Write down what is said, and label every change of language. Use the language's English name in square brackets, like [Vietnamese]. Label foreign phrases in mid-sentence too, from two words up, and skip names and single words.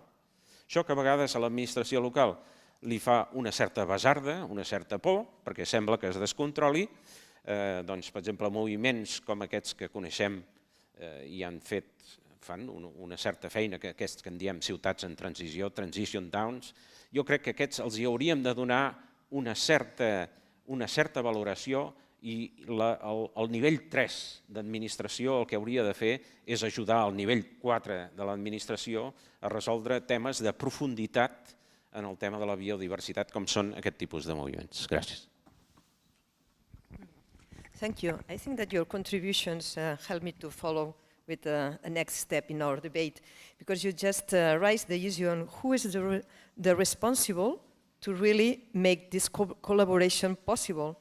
[Catalan] Això que a vegades a l'administració local li fa una certa basarda, una certa por, perquè sembla que es descontroli, doncs, per exemple, moviments com aquests que coneixem i fan una certa feina, aquests que en diem ciutats en transició, [English] transition towns, [Catalan] jo crec que aquests els hi hauríem de donar una certa valoració i el nivell 3 d'administració el que hauria de fer és ajudar al nivell 4 de l'administració a resoldre temes de profunditat en el tema de la biodiversitat com són aquest tipus de moviments. Gràcies. [English] Thank you. I think that your contributions help me to follow with a next step in our debate, because you just raised the issue on who is the responsible to really make this collaboration possible.